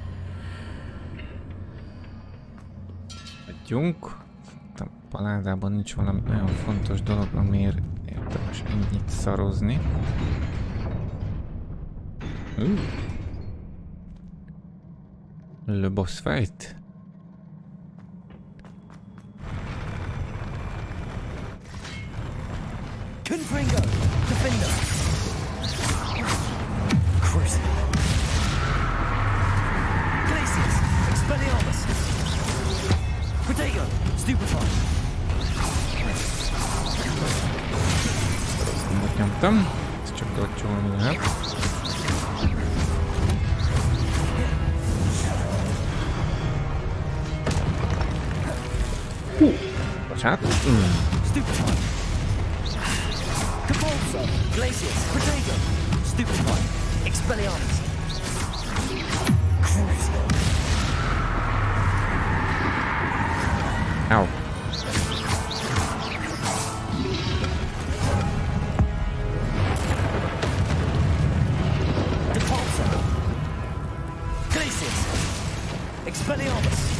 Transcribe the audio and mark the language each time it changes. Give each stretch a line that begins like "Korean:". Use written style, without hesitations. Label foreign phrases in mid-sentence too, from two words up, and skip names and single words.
Hungarian: Adjunk. A paládában nincs valami olyan fontos dolog, amiért érdemes ennyit szarozni.
English: Le boss fight.
Hungarian: Confringo, Defender. Crucible. Glacius, Expelliarmus. Protego, Stupefy. Most nyomtam. Ezt csak dodge-olni lehet. Bocsánat. Stupefy. Capulso, Glacius, Protego, Stupefy, Expelliarmus. Crucible. Ow. Expelliarmus.